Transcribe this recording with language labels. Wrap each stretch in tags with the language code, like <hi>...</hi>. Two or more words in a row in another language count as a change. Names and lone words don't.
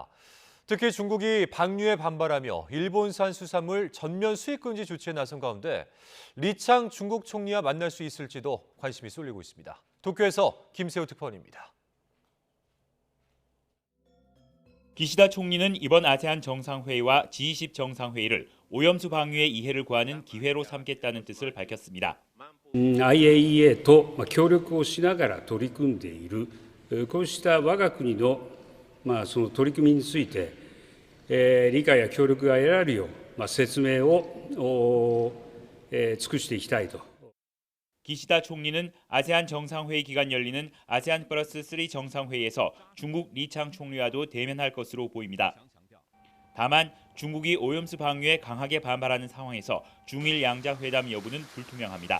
<ko>특히 중국이 방류에 반발하며 일본산 수산물 전면 수입 금지 조치에 나선 가운데 리창 중국 총리와 만날 수 있을지도 관심이 쏠리고 있습니다. 도쿄에서 김세호 특파원입니다. 기시다 총리는 이번 아세안 정상회의와 G20 정상회의를 오염수 방류의 이해를 구하는 기회로 삼겠다는 뜻을 밝혔습니다.</ko> <ja>IAEA と協力をしながら取り組んでいるこうした我が国のその取り組みについて理解や協力が得られるよう説明を尽くしていきたいと。</ja> <ko>기시다 총리는 아세안 정상회의 기간 열리는 아세안 플러스 3 정상회의에서 중국 리창 총리와도 대면할 것으로 보입니다. 다만 중국이 오염수 방류에 강하게 반발하는 상황에서 중일 양자회담 여부는 불투명합니다.</ko>